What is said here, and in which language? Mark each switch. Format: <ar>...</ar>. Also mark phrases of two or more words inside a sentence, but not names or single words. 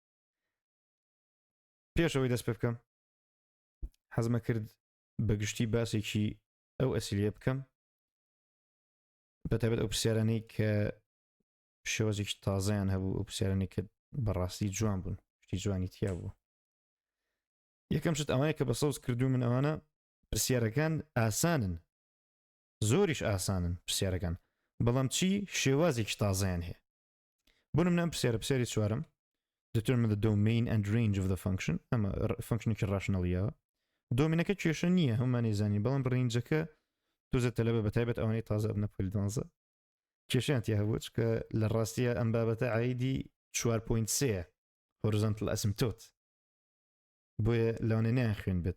<ckb>پێشەوەی دەست پێ بکەم حەزمە کرد بەگشتی باسێکی ئەو ئەسیلیە بکەم بەتایبەت ئەو پرسیارانەی کە شێوازێکی تازەیان هەبوو، ئەو پرسیارانەی کە بەڕاستی جوان بوون، شتی جوانی تیا بوو. یەکەم شت ئەوانەیە کە بە سەوز کردو من ئەوانە پرسیارەکان ئاسانن، زۆریش ئاسانن پرسیارەکان، بەڵام چی شێوازێکی تازەیان هەیە.</ckb> <en>بۆ نمونە پرسیاری چوارم determine the domain and range of the function.</en> <ckb>ئەمە فانکشنێکی ڕاشنەڵیەوە، دۆمینەکە کێشە نییە هەمومان نەیزانی، بەڵام ڕێنجەکە تۆزە تەلەبە بەتایبەت ئەوانەی تازە ئەبنە پۆلی 12 کێشیان تیا هەبوو کە لە ڕاستیە ئەم بابەتە عایدی 4.3</ckb> <en>horizontal asymptote,</en> <ckb>بۆیە لەوانێ نیان خوێن بێت.</ckb>